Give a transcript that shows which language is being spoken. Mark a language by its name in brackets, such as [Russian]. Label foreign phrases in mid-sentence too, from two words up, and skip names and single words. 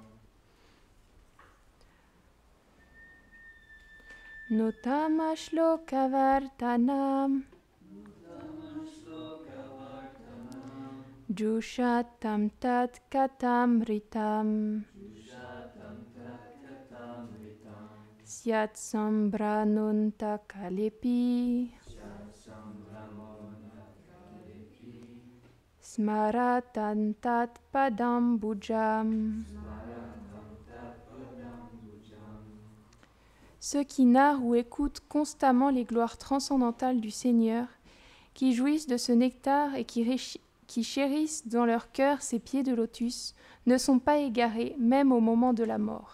[Sanskrit] नोत्तम श्लोकवार्तानां जुषतां तत् कथामृतम् स्यात् सम्भ्रमोऽन्त कालेऽपि स्मरतां तत् पदाम् बुजम्. [French] Ceux qui narrent ou écoutent constamment les gloires transcendantales du Seigneur, qui jouissent de ce nectar et qui chérissent dans leur cœur ces pieds de lotus, ne sont pas égarés, même au moment de la mort.